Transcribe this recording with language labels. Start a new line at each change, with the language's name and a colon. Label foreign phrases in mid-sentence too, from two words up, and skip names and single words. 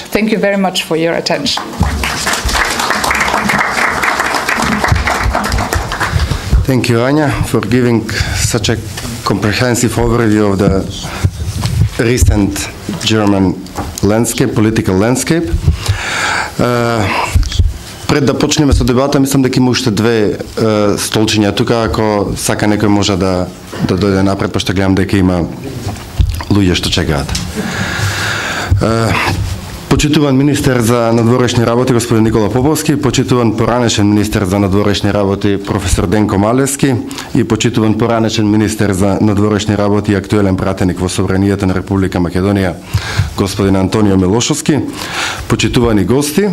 English: Thank you very much for your attention. Thank you, Anja, for giving such a comprehensive overview of the recent German landscape, political landscape.
Macedonian: Пред да почнеме со дебата, мислам дека има уште две столчиња тука, ако сака некој може да дојде напред, пошто гледам дека има луѓе што чекаат. Почитуван министер за надворешни работи господин Никола Поповски, почитуван поранешен министер за надворешни работи професор Денко Малевски и почитуван поранешен министер за надворешни работи и актуелен пратеник во Собранието на Република Македонија господин Антонио Милошовски, почитувани гости.